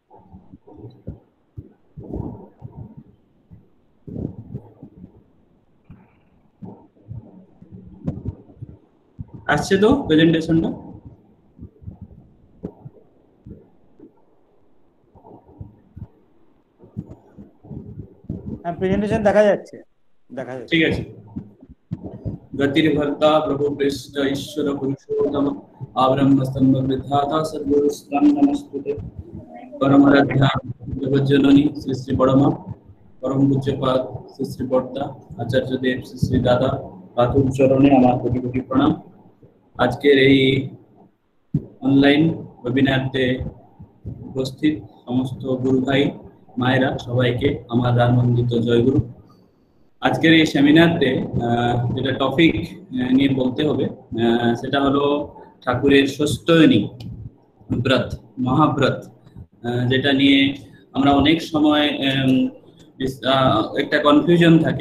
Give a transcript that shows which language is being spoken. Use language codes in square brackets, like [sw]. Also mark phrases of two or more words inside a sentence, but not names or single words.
[bn] আসছে তো প্রেজেন্টেশনটা? হ্যাঁ, প্রেজেন্টেশন দেখা যাচ্ছে, দেখা যাচ্ছে। ঠিক আছে। [sa] गतिर्भर्ता प्रभु पृष्ठ ईश्वर पुरुषोत्तम आब्रह्मस्तंभ विधाता सद्गुरु स्वामी नमस्ते। परमाराध्या जगज्जननी श्री श्री बड़मा परम पूज्यपाद श्री श्री बड़दा आचार्य देव श्री श्री दादा पाथुर चरणे [bn] আমার কোটি কোটি প্রণাম। আজকের এই অনলাইন ওয়েবিনারতে উপস্থিত সমস্ত গুরু ভাই মায়েরা সবাইকে আমার আনন্দিত জয়গুরু। আজকের এই সেমিনারতে যেটা টপিক নিয়ে বলতে হবে সেটা হলো ঠাকুরের ষষ্ঠয়নী ব্রত, মহাব্রত, যেটা নিয়ে আমরা অনেক সময় একটা কনফিউশন থাকে।